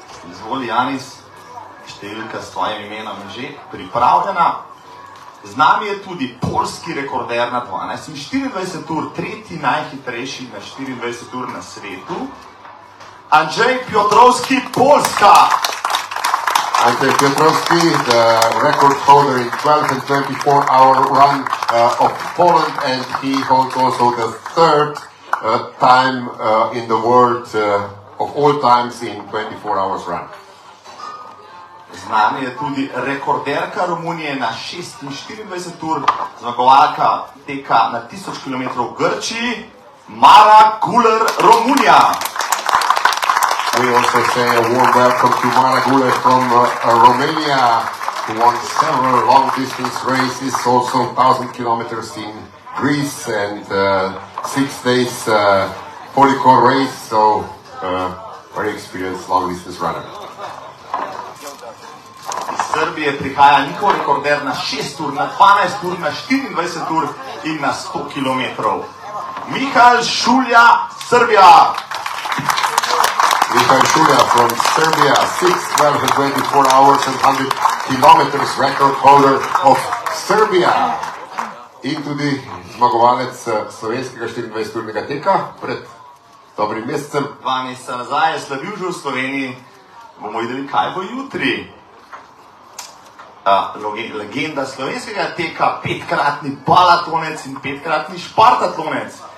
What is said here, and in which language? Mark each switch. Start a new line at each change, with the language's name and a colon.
Slovenian: Izvoli, Janis, številka s tvojim imenom je že pripravljena. Z nami je tudi poljski rekorder na 12 in 24 ur, tretji najhitrejši na 24 ur na svetu, Andrzej Piotrowski, Poljska.
English: Andrzej Piotrowski, the record holder in 12 and 24-hour run of Poland, and he holds also the third time in the world of all times in 24 hours run.
Slovenian: Z nami je tudi rekorderka Romunije na 26 ur, zmagovalka teka na 1000 km v Grčiji, Mara Guler, Romunija.
English: We also say a warm welcome to Mara Guler from Romania, who won several long-distance races, also 1000 kilometers in Greece and 6 days Polycor race, so very experienced long-distance runner.
Slovenian: Iz Srbije prihaja njihov rekorder na 6 ur, na 12 ur, na 24 ur in na 100 kilometrov. Mihael Šulja, Srbija.
English: Mihael Šulja from Serbia, 6, 12 and 24 hours and 100 kilometers record holder of Serbia.
Slovenian: In tudi zmagovalec slovenskega 24-urnega teka pred dobrim mesecem. 2 meseca nazaj je slavil že v Sloveniji, bomo videli, kaj bo jutri. Legenda slovenskega teka, 5-kratni palatonec in 5-kratni špartatlonec.